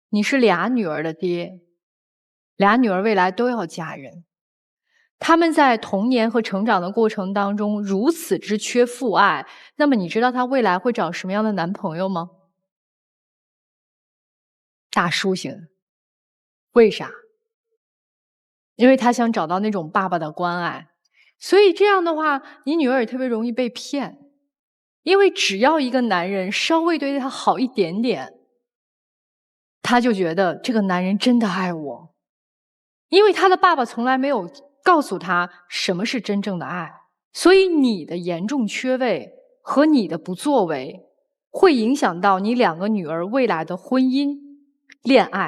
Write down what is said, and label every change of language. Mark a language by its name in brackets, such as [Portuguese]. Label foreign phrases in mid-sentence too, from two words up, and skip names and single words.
[Chinese] 你是倆女兒的爹， 俩女兒未來都要嫁人，他們在童年和成長的过程当中如此之缺父愛，那麼你知道她未來會找什麼樣的男朋友嗎？大叔型。為啥？因為他想找到那種爸爸的關愛，所以這樣的話，你女兒也特別容易被騙，因為只要一個男人稍微對她好一點點，她就覺得這個男人真的愛我。因為他的爸爸從來沒有告訴他什麼是真正的愛，所以你的嚴重缺位和你的不作為會影響到你兩個女兒未來的婚姻、戀愛。